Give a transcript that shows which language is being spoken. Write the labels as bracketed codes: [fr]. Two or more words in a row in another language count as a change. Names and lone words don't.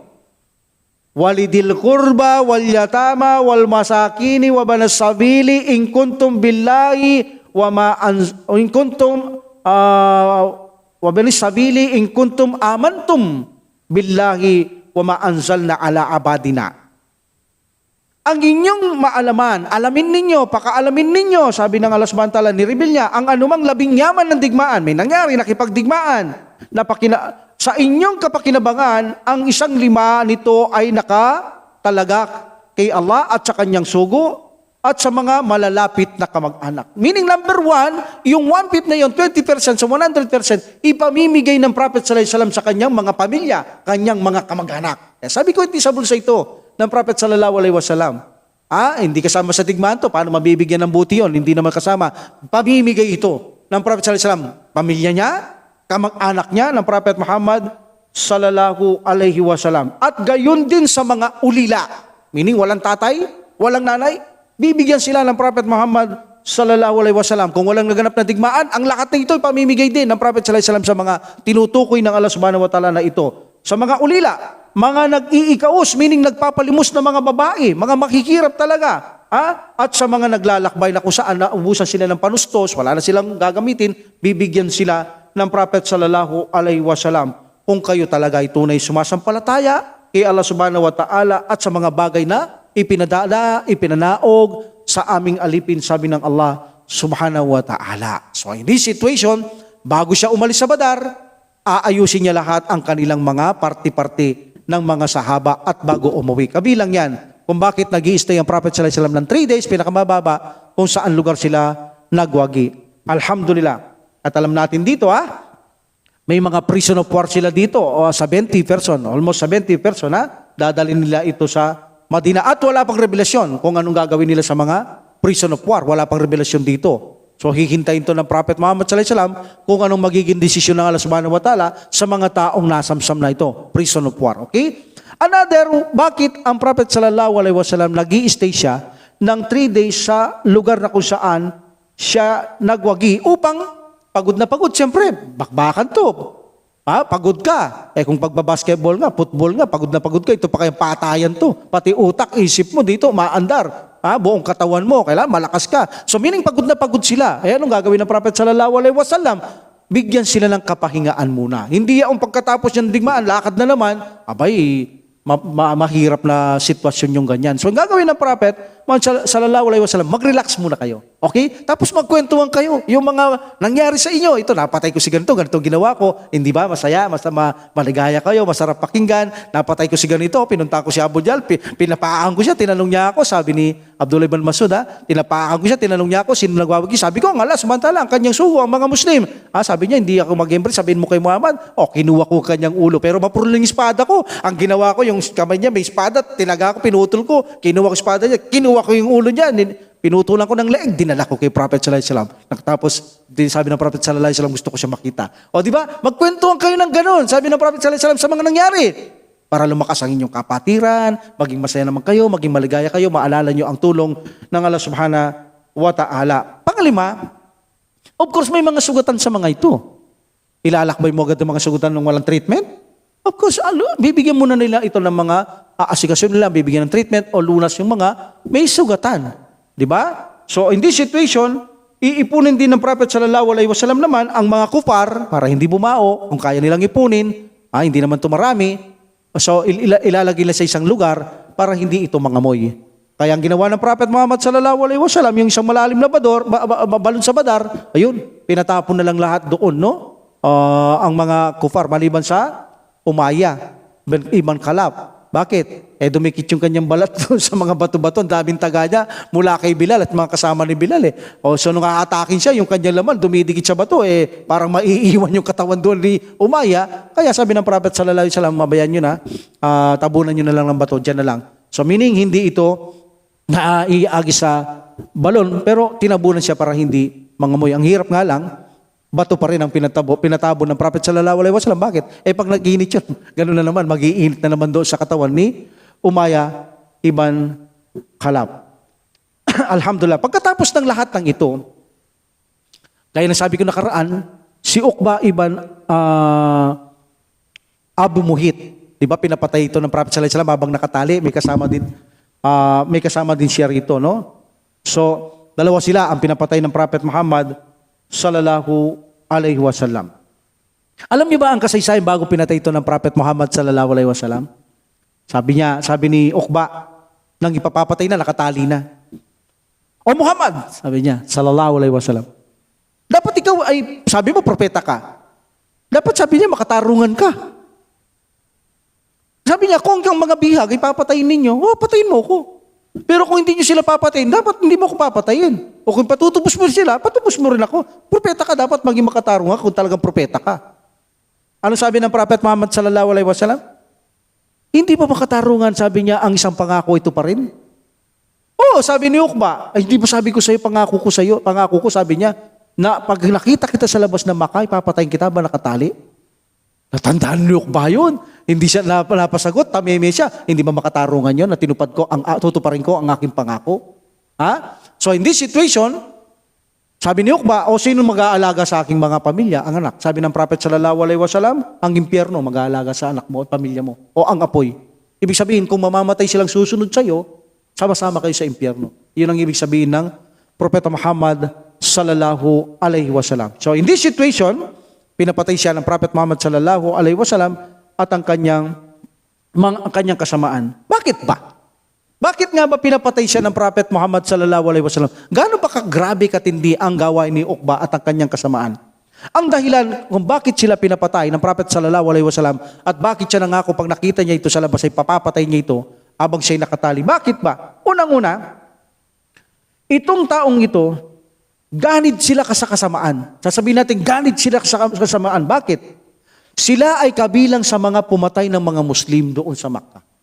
[ar] ولذي القربى واليتامى والمساكين وابن السبيل إن كنتم بالله وما إن كنتم وابن السبيل إن كنتم آمنتم بالله وما أنزلنا على عبدنا. [tl] Ang inyong maalaman, alamin ninyo, pakaalamin ninyo, sabi ng Allah [ar] سبحانه وتعالى, [tl] nireveal niya, ang anumang labing yaman ng digmaan, may nangyari, nakipagdigmaan, sa inyong kapakinabangan, ang 1/5 nito ay nakatalagak kay Allah at sa kanyang sugo at sa mga malalapit na kamag-anak. [en] Meaning number [tl] 1, yung 1/5 na yun, 20% sa 100%, ipamimigay ng Prophet [ar] صلى الله عليه وسلم [tl] sa kanyang mga pamilya, kanyang mga kamag-anak. Sabi ko, iti sa bulsa ito ng Prophet [ar] صلى الله عليه وسلم. [tl] Hindi kasama sa digmaan to, paano mabibigyan ng buti yun? Hindi naman kasama. Pamimigay ito ng Prophet [ar] صلى الله عليه وسلم. [tl] Pamilya niya, kamag-anak niya ng Prophet Muhammad [ar] صلى الله عليه وسلم. [tl] At gayon din sa mga ulila, meaning walang tatay, walang nanay, bibigyan sila ng Prophet Muhammad [ar] صلى الله عليه وسلم. [tl] Kung walang naganap na digmaan, ang lahat na ito ay pamimigay din ng Prophet [ar] صلى الله عليه وسلم [tl] sa mga tinutukoy ng Allah [ar] سبحانه وتعالى [tl] na ito. Sa mga ulila, mga nag-iikaos, meaning nagpapalimos na mga babae, mga makikirap talaga. At sa mga naglalakbay na kung saan naubusan sila ng panustos, wala na silang gagamitin, bibigyan sila ng Prophet [ar] صلى الله عليه وسلم. [tl] Kung kayo talaga ay tunay sumasampalataya kay Allah [ar] سبحانه وتعالى [tl] at sa mga bagay na ipinanaog sa aming alipin, sabi ng Allah [ar] سبحانه وتعالى. [en] So in this situation, [tl] bago siya umalis sa Badar, aayusin niya lahat ang kanilang mga party-party ng mga sahaba at bago umuwi. Kabilang yan kung bakit nag-i-stay ang Prophet [ar] صلى الله عليه وسلم [tl] ng 3 days, pinakamababa, kung saan lugar sila nagwagi. Alhamdulillah. At alam natin dito, may mga [en] prison of war [tl] sila dito, 70 person, [en] almost 70 person, [tl] dadalhin nila ito sa Madina. At wala pang revelasyon kung anong gagawin nila sa mga [en] prison of war. [tl] Wala pang revelasyon dito. So hihintayin to ng Prophet Muhammad [ar] صلى الله عليه وسلم [tl] kung anong magiging desisyon ng Allah [ar] سبحانه وتعالى [tl] sa mga taong nasamsam na ito, [en] prison of war. Okay? [tl] Another, bakit ang Prophet [ar] صلى الله عليه وسلم [tl] nag-i-stay siya ng 3 days sa lugar na kung saan siya nagwagi upang pagod na pagod, siyempre, bakbakan to. Pagod ka. Kung pagbabasketball nga, football nga, pagod na pagod ka, ito pa kayang patayan to. Pati utak, isip mo dito, maandar. Buong katawan mo, kailangan malakas ka. So meaning pagod na pagod sila. Anong gagawin ng Prophet [ar] صلى الله عليه وسلم? [tl] Bigyan sila ng kapahingaan muna. Hindi yung pagkatapos ng digmaan, lakad na naman, mahirap na sitwasyon yung ganyan. So ang gagawin ng Prophet [ar] صلى الله عليه وسلم, [tl] mag-relax muna kayo. Okay? Tapos magkwentuhan kayo. Yung mga nangyari sa inyo, ito, napatay ko si ganito ginawa ko. Hindi ba? Masaya, maligaya kayo, masarap pakinggan. Napatay ko si ganito, pinunta ko si Abu Jahl, pinapaan ko siya, tinanong niya ako, sabi ni Abdullah ibn Mas'ud, tinapakan ko siya, tinanong niya ako, sino nagwawagi? Sabi ko, ang Allah, samantala, ang kanyang sugo, ang mga Muslim. Sabi niya, hindi ako mag-embrace, sabihin mo kay Muhammad, kinuha ko kanyang ulo, pero mapuro lang yung espada ko. Ang ginawa ko, yung kamay niya, may espada, tinaga ko, pinutol ko, kinuha ko espada niya, kinuha ko yung ulo niya, pinutulan ko ng leeg, dinala ko kay Prophet [ar] صلى الله عليه وسلم. [tl] Tapos, sabi ng Prophet [ar] صلى الله عليه وسلم, [tl] gusto ko siya makita. Di ba? Magkwentuhan kayo ng ganun. Sabi ng Prophet [ar] صلى الله عليه وسلم [tl] sa mga nangyari. Para lumakas ang inyong kapatiran, maging masaya naman kayo, maging maligaya kayo, maalala nyo ang tulong ng Allah [ar] سبحانه وتعالى. [tl] Panglima, [en] of course, [tl] may mga sugatan sa mga ito. Ilalakbay mo agad ang mga sugatan ng walang treatment? [en] Of course, [tl] bibigyan muna nila ito ng mga aasikasyon nila, bibigyan ng treatment o lunas yung mga may sugatan. Di ba? [en] So, in this situation, [tl] iipunin din ng Prophet [ar] صلى الله عليه وسلم [tl] naman ang mga kufar para hindi bumao, kung kaya nilang ipunin, hindi naman ito marami. So, ilalagay nila sa isang lugar para hindi ito mangamoy. Kaya ang ginawa ng Prophet Muhammad [ar] صلى الله عليه وسلم, [tl] yung isang malalim na balon sa badar, ayun, pinatapon na lang lahat doon, no? Ang mga kufar, maliban sa Umayya, Ibn Khalaf. Bakit? Dumikit yung kanyang balat doon sa mga bato-bato, daming taga niya mula kay Bilal at mga kasama ni Bilal. So nung aatakin siya, yung kanyang laman dumidikit sa bato, parang maiiwan yung katawan doon ni Umayya. Kaya sabi ng Prophet [ar] صلى الله عليه وسلم, [tl] mabayan nyo na, tabunan nyo na lang ng bato, dyan na lang. So meaning, hindi ito naiagi sa balon, pero tinabunan siya para hindi mangamoy. Ang hirap nga lang, bato pa rin ang pinatabo ng Prophet [ar] صلى الله عليه وسلم. [tl] Bakit? Pag nag-iinit yun, gano'n na naman, mag-iinit na naman doon sa katawan ni Umayya ibn Khalaf. Alhamdulillah. Pagkatapos ng lahat ng ito, kaya nasabi ko nakaraan, si Uqba ibn Abu Muhit, di ba pinapatay ito ng Prophet [ar] صلى الله عليه وسلم [tl] habang nakatali, may kasama din siya rito, no? So, dalawa sila ang pinapatay ng Prophet Muhammad [ar] صلى الله عليه وسلم. [tl] Alam niyo ba ang kasaysayan bago pinatay ito ng Prophet Muhammad [ar] صلى الله عليه وسلم? [tl] Sabi ni Uqba, nang ipapapatay na, nakatali na. O Muhammad, sabi niya, [ar] صلى الله عليه وسلم. [tl] Dapat ikaw ay, sabi mo, propeta ka. Dapat sabi niya, makatarungan ka. Sabi niya, kung ang mga bihag ipapatayin ninyo, patayin mo ko. Pero kung hindi niyo sila papatayin, dapat hindi mo ako papatayin. O kung patutubos mo sila, patubos mo rin ako. Propeta ka, dapat maging makatarungan kung talagang propeta ka. Ano sabi ng Prophet Muhammad [ar] صلى الله عليه وسلم? [tl] Hindi pa makatarungan, sabi niya, ang isang pangako ito pa rin. Sabi ni Uqba, ay hindi ba sabi ko sa iyo, pangako ko, sabi niya, na pag nakita kita sa labas ng Makkah, ipapatayin kita ba nakatali? Natandaan ni Uqba yun. Hindi siya napasagot, tameme siya. Hindi ba makatarungan yun na tutuparin ko ang aking pangako? [en] So in this situation, [tl] sabi ni Uqba, sino mag-aalaga sa aking mga pamilya? Ang anak. Sabi ng Prophet [ar] صلى الله عليه وسلم, [tl] ang impyerno mag-aalaga sa anak mo at pamilya mo. O ang apoy. Ibig sabihin, kung mamamatay silang susunod sa iyo, sama-sama kayo sa impyerno. Yun ang ibig sabihin ng Propeta Muhammad [ar] صلى الله عليه وسلم. [en] So in this situation, [tl] pinapatay siya ng Prophet Muhammad [ar] صلى الله عليه وسلم [tl] at ang kanyang kasamaan. Bakit ba? Bakit nga ba pinapatay siya ng Prophet Muhammad [ar] صلى الله عليه وسلم? [tl] Gaano ba kagrabe katindi ang gawain ni Uqba at ang kanyang kasamaan? Ang dahilan kung bakit sila pinapatay ng Prophet [ar] صلى الله عليه وسلم [tl] at bakit siya nangako pag nakita niya ito sa labas ay papapatay niya ito habang siya'y nakatali. Bakit ba? Unang-una, itong taong ito, ganid sila sa kasamaan. Sasabihin natin, ganid sila sa kasamaan. Bakit? Sila ay kabilang sa mga pumatay ng mga Muslim doon sa Makkah.